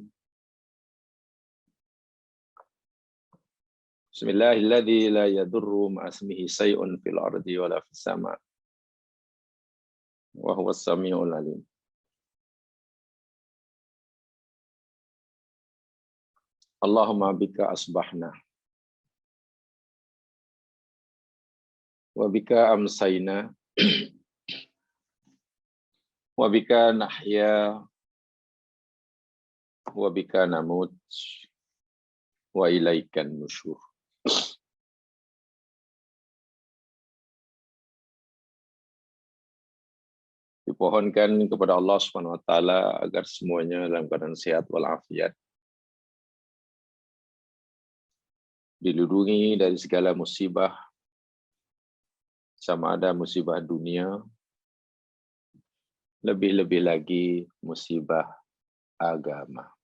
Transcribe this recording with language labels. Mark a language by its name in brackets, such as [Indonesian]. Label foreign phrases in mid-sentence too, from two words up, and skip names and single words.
[Arabic] بسم الله الذي لا يضر مع اسمه شيء في الأرض ولا في السماء وهو السميع العليم. اللهم بك أصبحنا وبك أمسينا وبك نحيا وبك نموت وإليك النشور. [Malay] Dipohonkan kepada Allah [Arabic] سبحانه وتعالى [Malay] agar semuanya dalam keadaan sehat walafiat, dilindungi dari segala musibah, sama ada musibah dunia, lebih-lebih lagi musibah agama.